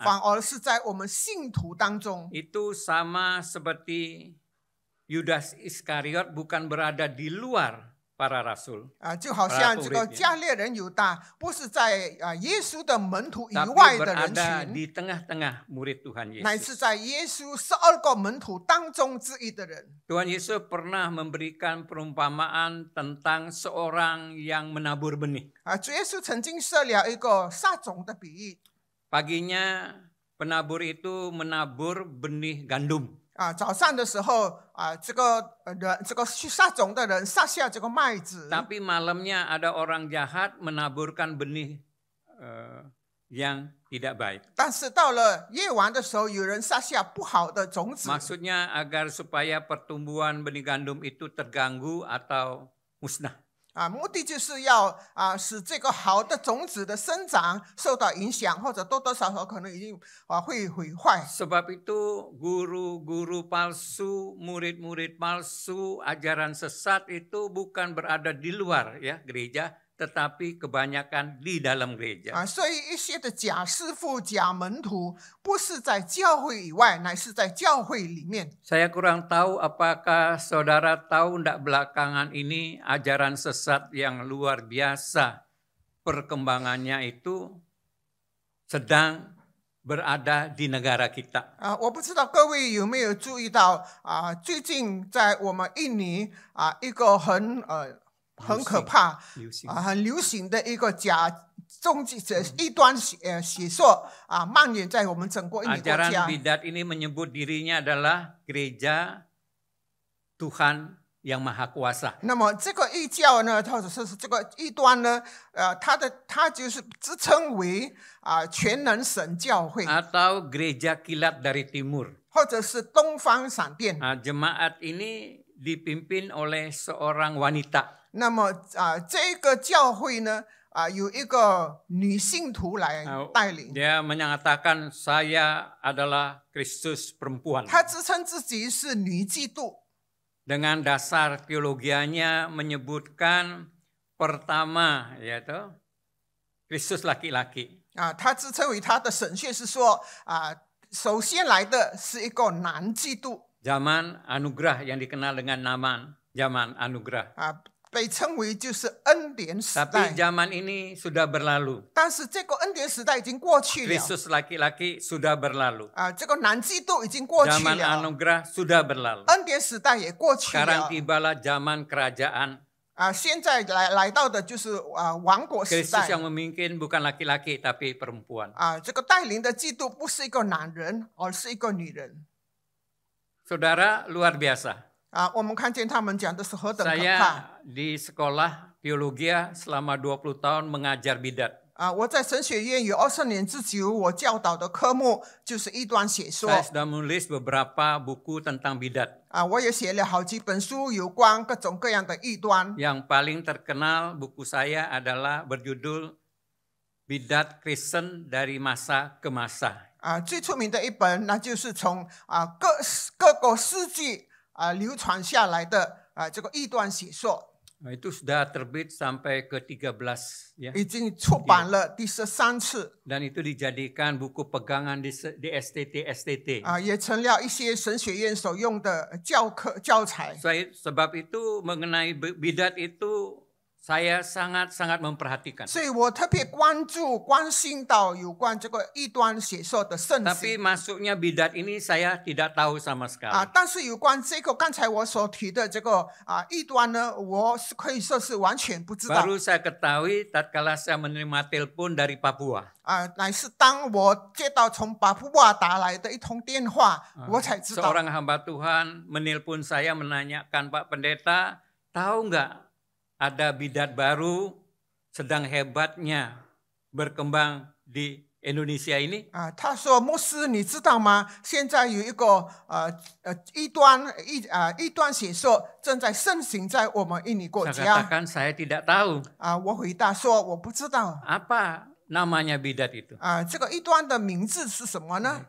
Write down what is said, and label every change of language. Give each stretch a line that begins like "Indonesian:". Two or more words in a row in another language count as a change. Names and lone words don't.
Chinese: 反而是在我们信徒当中。
Indonesian: Itu sama seperti Yudas Iskariot bukan berada di luar para rasul,
Chinese: 就好像这个
Indonesian: muridnya
Chinese: 加略人犹大，不是在耶稣的门徒以
Indonesian: tapi
Chinese: 外的人
Indonesian: berada
Chinese: 群，
Indonesian: di tengah-tengah murid Tuhan
Chinese: 乃是 Yesus. 在耶稣12个门徒当中之一的人。
Indonesian: Tuhan Yesus pernah memberikan perumpamaan tentang seorang yang menabur benih.
Chinese: 主耶稣曾经设了一个撒种的比喻。
Indonesian: Paginya penabur itu menabur benih gandum.
Chinese: 早上的时候这个去撒种的人撒下这个麦子，
Indonesian: Tapi malamnya ada orang jahat menaburkan benih yang tidak baik.
Chinese: 但是到了夜晚的时候，有人撒下不好的种子。
Indonesian: Maksudnya agar supaya pertumbuhan benih gandum itu terganggu atau musnah.
Chinese: 目的就是要使这个好的种子的生长受到影响，或者多多少少可能已经会毁坏。
Indonesian: Sebab itu guru-guru palsu, murid-murid palsu, ajaran sesat itu bukan berada di luar ya gereja, tetapi kebanyakan di dalam gereja.
Chinese: 所以一些的假师傅、假门徒，不是在教会以外，乃是在教会里面。
Indonesian: Saya kurang tahu apakah saudara tahu enggak belakangan ini ajaran sesat yang luar biasa perkembangannya itu sedang berada di negara kita.
Chinese: 我不知道各位有没有注意到最近在我们印尼一个很可怕很流行的一个假宗教异端邪说蔓延在我们整个印尼国
Indonesian: Ajaran
Chinese: 家。
Indonesian: bidat ini menyebut dirinya adalah gereja Tuhan yang Maha Kuasa.
Chinese: 那么这个异教呢，或者是这个异端呢，它就是自称为全能神教会，
Indonesian: Atau gereja kilat dari timur.
Chinese: 或者是东方闪电。
Indonesian: Jemaat ini dipimpin oleh seorang wanita.
Chinese: 那么这个教会呢，有一个女信徒来带领。
Indonesian: Dia menyatakan saya adalah Kristus perempuan.
Chinese: 她自称自己是女基督。
Indonesian: Dengan dasar teologianya menyebutkan pertama yaitu Kristus laki-laki.
Chinese: 她自称为她的神学是说首先来的是一个男基督。
Indonesian: Zaman anugerah yang dikenal dengan nama zaman anugerah.
Chinese: 被称为就是恩典时
Indonesian: Tapi
Chinese: 代。
Indonesian: zaman ini sudah berlalu.
Chinese: 但是这个恩典时代已经过去了
Indonesian: Kristus laki-laki sudah berlalu.
Chinese: 这个男基督已经过去
Indonesian: Zaman
Chinese: 了，
Indonesian: anugerah sudah berlalu.
Chinese: 恩典时代也过去
Indonesian: Sekarang
Chinese: 了
Indonesian: tibalah zaman kerajaan.
Chinese: 现在来到的就是王国时 Kristus 代
Indonesian: yang memimpin bukan laki-laki tapi perempuan.
Chinese: 这个带领的基督不是一个男人，而是一个女人
Indonesian: Saudara, luar biasa.
Chinese: 我们看见他们讲的是何等可怕
Indonesian: Saya di sekolah teologi selama 20 tahun mengajar bidat.
Chinese: 我在神学院有20年之久，我教导的科目就是异端写作
Indonesian: Saya sudah menulis beberapa buku tentang bidat.
Chinese: 我也写了好几本书有关各种各样的异端
Indonesian: Yang paling terkenal buku saya adalah berjudul Bidat Kristen dari Masa ke Masa.
Chinese: 最出名的一本那就是从各个世纪流传下来的这个异端写作
Indonesian: Itu sudah terbit sampai ke 13 ya.
Chinese: 已经出版了第13次
Indonesian: Dan itu dijadikan buku pegangan di STT.
Chinese: 也成了一些神学院所用的教材
Indonesian: Sebab itu mengenai bidat itu saya sangat-sangat memperhatikan.
Chinese: 所以我特别关心到有关这个异端写作的盛
Indonesian: Tapi
Chinese: 行
Indonesian: masuknya bidat ini saya tidak tahu sama sekali.
Chinese: 但是有关这个刚才我所提的这个异端呢，我是可以说是完全不知道
Indonesian: Baru saya ketahui tatkala saya menerima telepon dari Papua.
Chinese: 乃是当我接到从巴布亚打来的一通电话，我才知道
Indonesian: Seorang hamba Tuhan menelpon saya menanyakan, Pak Pendeta, tahu nggak ada bidat baru sedang hebatnya berkembang di Indonesia ini?
Chinese: 他说：“牧师，你知道吗？现在有一个异端写作正在盛行在我们印尼国
Indonesian: Saya
Chinese: 家。
Indonesian: katakan saya tidak tahu.
Chinese: 我回答说：“我不知道。
Indonesian: Apa namanya bidat itu?
Chinese: 这个异端的名字是什么呢？